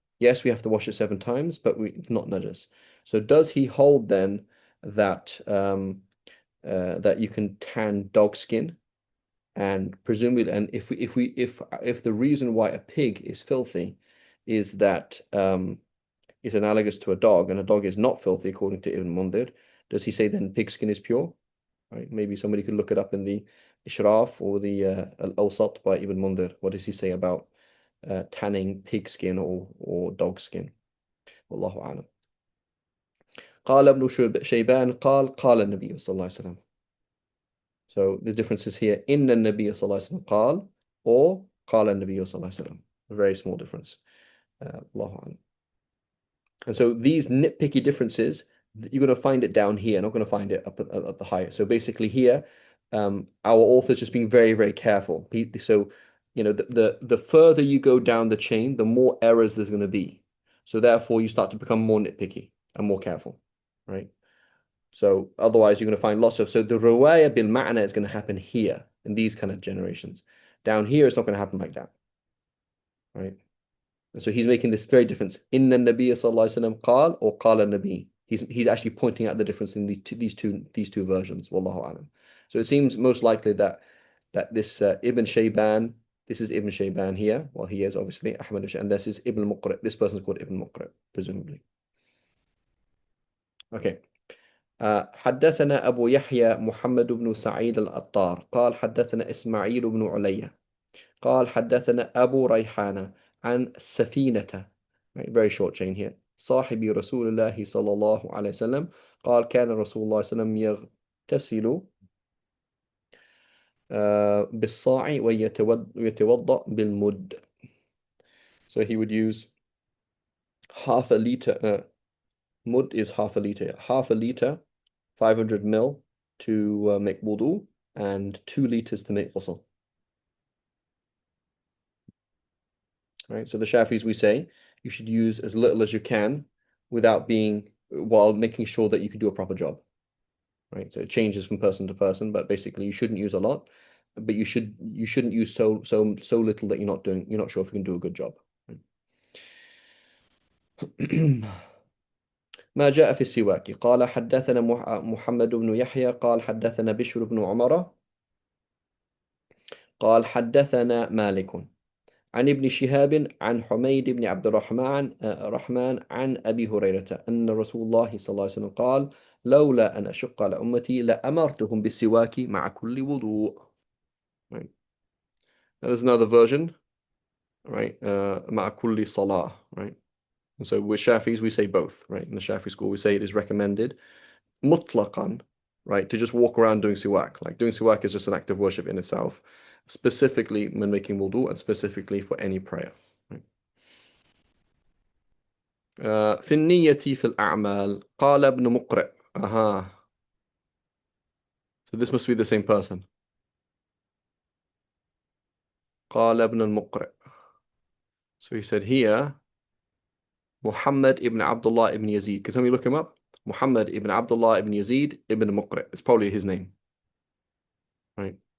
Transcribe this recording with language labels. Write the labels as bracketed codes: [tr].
[en] Yes, we have to wash it 7 times, but it's not najas. So does he hold then that that you can tan dog skin, and presumably, and if the reason why a pig is filthy is that is analogous to a dog, and a dog is not filthy according to Ibn Mundhir, does he say then pig skin is pure? Right? Maybe somebody could look it up in the Ishraf or the Al-Awsat by Ibn Mundhir. What does he say about tanning pig skin or dog skin? [ar] Wallahu a'lam. قال ابن شيبان قال النبي صلى الله عليه وسلم. [en] So the difference is here, [ar] إن النبي صلى الله عليه وسلم قال, or قال النبي صلى الله عليه وسلم. [en] A very small difference. Allahu a'lam. And so these nitpicky differences, you're going to find it down here, not going to find it up at the higher. So basically here, our author's just being very, very careful. So, the further you go down the chain, the more errors there's going to be. So therefore, you start to become more nitpicky and more careful, right? So otherwise, you're going to find lots of. So the riwayah bil ma'na is going to happen here in these kind of generations. Down here, it's not going to happen like that, right? And so he's making this very difference. [ar] Inna Nabiy sallallahu alaihi wasallam qal or qala Nabi. [en] He's actually pointing out the difference in these two versions. Wallahu alam. So it seems most likely that this Ibn Shayban, this is Ibn Shayban here. Well, he is obviously Ahmad, and this is Ibn Muqri'. This person is called Ibn Muqri', presumably. Okay. [ar] حدثنا أبو يحيى محمد بن سعيد الأطار قال حدثنا إسماعيل بن علية قال حدثنا أبو ريحانة عن سفينة, [en] right, very short chain here, [ar] صاحب رسول الله صلى الله عليه وسلم قال كان رسول الله صلى الله عليه وسلم يغتسل بالصاع ويتوضأ بالمد. [en] So he would use half a liter, mud is half a liter, 500 mil to make wudu, and 2 liters to make ghusl. Right, so the Shafis, we say you should use as little as you can while making sure that you can do a proper job. Right, so it changes from person to person, but basically you shouldn't use a lot, but you shouldn't use so little that you're not sure if you can do a good job. [ar] ما جاء في السواك قال حدثنا محمد بن يحيى قال حدثنا بشر بن عمر قال حدثنا مالك عن ابن شهاب عن حميد بن عبد الرحمن عن أبي هريرة أن رسول الله صلى الله عليه وسلم قال لولا أن أشق على أمتي لأمرتهم بالسواك مع كل وضوء. [en] Right. Now there's another version, right? [ar] مع كل صلاة, right? [en] And so with Shafis, we say both, right? In the Shafi school, we say it is recommended mutlaqan, right, to just walk around doing siwak. Like doing siwak is just an act of worship in itself, specifically when making wudu and specifically for any prayer. Right? [ar] في النية في الأعمال قال ابن مقرئ. [en] So this must be the same person. [ar] قال ابن المقرئ. [en] So he said here, Muhammad ibn Abdullah ibn Yazid. Can somebody look him up? Muhammad ibn Abdullah ibn Yazid ibn Muqri'. It's probably his name. Right.